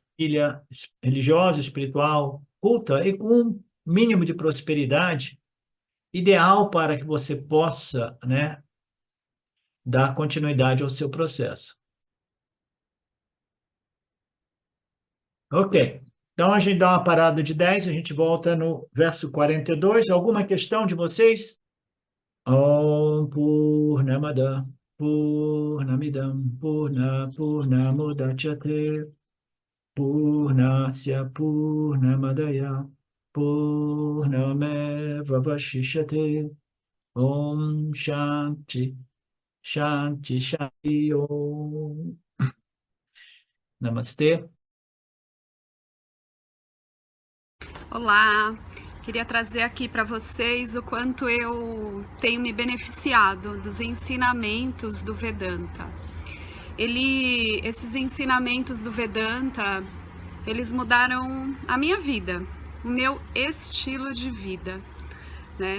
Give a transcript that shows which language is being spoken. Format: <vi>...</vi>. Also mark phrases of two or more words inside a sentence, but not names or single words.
<pt>Família religiosa, espiritual, culta e com um mínimo de prosperidade, ideal para que você possa, né, dar continuidade ao seu processo. Ok. Então a gente dá uma parada de 10, a gente volta no verso 42. Alguma questão de vocês?</pt> <sa>ॐ पूर्णमदः पूर्णमिदं पूर्णमुदच्यते पूर्णस्य पूर्णमादाय पूर्णमेव वशिष्यते ॐ शान्तिः शान्तिः शान्तिः ॐ नमस्ते.</sa> <pt>Olá, queria trazer aqui para vocês o quanto eu tenho me beneficiado dos ensinamentos do Vedanta. Esses ensinamentos do Vedanta, eles mudaram a minha vida, o meu estilo de vida, né?</pt>